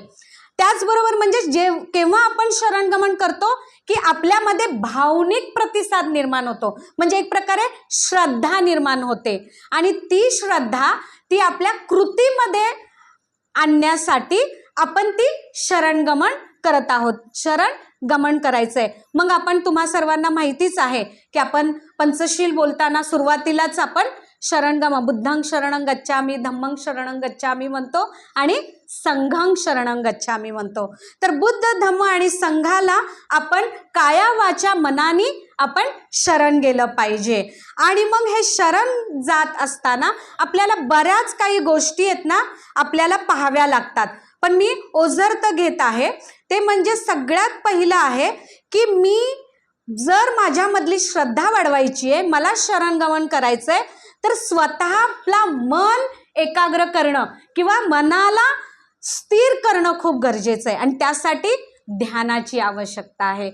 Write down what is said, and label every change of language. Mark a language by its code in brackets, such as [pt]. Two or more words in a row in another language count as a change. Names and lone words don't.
[mr] त्याचबरोबर म्हणजे केव्हा आपण शरणगमन करतो की आपल्यामध्ये भावनिक प्रतिसाद निर्माण होतो, म्हणजे एक प्रकारे श्रद्धा निर्माण होते आणि ती श्रद्धा ती आपल्या कृतीमध्ये आणण्यासाठी आपण ती शरणगमन करत आहोत. शरणगमन करायचंय. मग आपण तुम्हा सर्वांना माहितीच आहे की आपण पंचशील बोलताना सुरुवातीलाच आपण शरणगमन, [pi] बुद्धं शरणं गच्छामि, धम्मं शरणं गच्छामि [mr] म्हणतो आणि [pi] संघं शरणं गच्छामि [mr] म्हणतो. तर बुद्ध, धम्म आणि संघाला आपण काया वाचा मनाने आपण शरण गेलं पाहिजे. आणि मग हे शरण जात असताना आपल्याला बऱ्याच काही गोष्टी आहेत ना आपल्याला पाहाव्या लागतात. पण मी ओझरत घेत आहे ते म्हणजे सगळ्यात पहिलं आहे की मी जर माझ्यामधली श्रद्धा वाढवायची आहे, मला शरणगमन करायचं आहे, तर स्वतः आपला मन एकाग्र करणं किंवा मनाला स्थिर करणं खूप गरजेचं आहे आणि त्यासाठी ध्यानाची आवश्यकता आहे.